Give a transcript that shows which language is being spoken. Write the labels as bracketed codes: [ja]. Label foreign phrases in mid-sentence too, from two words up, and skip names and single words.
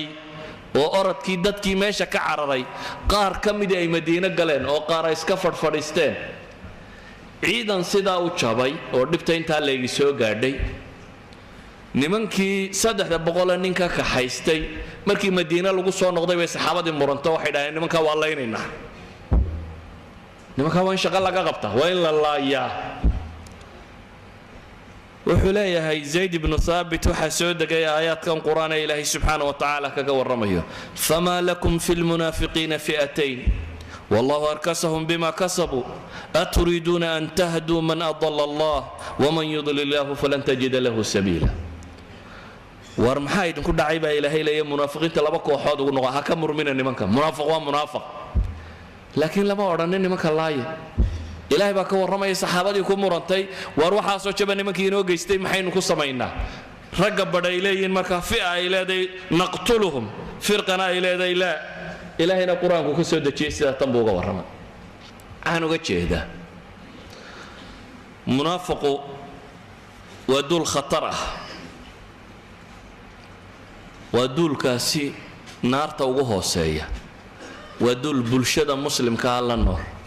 [so] oo orodkii dadkii meesha ka cararay qaar ka midii ay madiine galeen oo qaar ay iska fadhfadhiisteen ciidan sidaa u jabay oo dhibta intaa laygi soo gaadhay nimankii 300 ninka kaxaystay markii madiine lagu soo noqday bay saxaabadii muranto waxay dhaheen nimanka waa laynaynaa nimanka waa in shaqo laga qabtaa waa in la laayaa wuxuu leeyahay zayd ibnu thaabit waxaa soo degay aayaadkan qur-aan ee ilaahay [ar] سبحانه وتعالى [so] kaga warramayo [ar] فما لكم في المنافقين فئتين والله أركسهم بما كسبوا أتريدون أن تهدوا من أضل الله ومن يضلل الله فلن تجد له سبيلا [so] war maxaa idinku dhacay baa ilaahay leeya munaafiqiinta laba kooxood ugu noqo ha ka murmina nimanka munaafiq waa munaafiq laakiin lama odhanin nimanka laaya ilaahay baa ka warramaya saxaabadii ku murantay war waxaasoo jaba nimankii inoo geystay maxaynu ku samaynaa ragga badha ay leeyihiin markaa fi'a ay leedahay naqtuluhum firqana ay leedahay laa ilaahayna qur-aanku ka soo dejiyey sidaa tan buu uga warramay waxaan uga jeedaa munaafiqu waa duul khatar ah waa duulkaasi naarta ugu hooseeya waa duul bulshada muslimkaa la nool